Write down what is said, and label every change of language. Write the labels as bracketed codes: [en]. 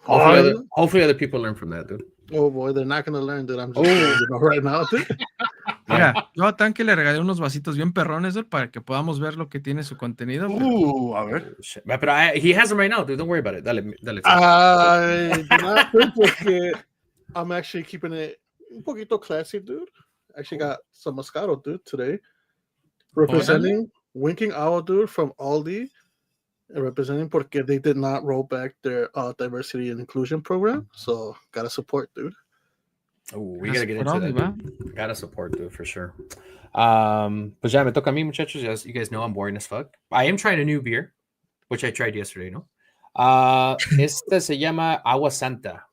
[en] Hopefully other people learn from that, dude. Oh boy, they're not gonna learn, dude. I'm just telling you right now, dude. [es] Mira, yo a Tanque le regalé unos vasitos bien perrones, dude, para que podamos ver lo que tiene su contenido. pero- A ver. [en] Oh, shit. But he has them right now, dude. Don't worry about it. [es] Dale. [en] I do not think [es] porque [en] I'm actually keeping it [es] un poquito [en] classy, dude. Actually got some Moscato, dude, today. Representing Winking Owl, dude, from Aldi. And representing [es] porque [en] they did not roll back their diversity and inclusion program. So, gotta support, dude. Oh, we gotta get [es] Por [en] into Aldi, that. [es] ¿va? [en] Gotta support, dude, for sure. [es] Pues ya me toca a mí, muchachos. [en] As you guys know, I'm boring as fuck. I am trying a new beer, which I tried yesterday, no? [es] Este se llama Agua Santa.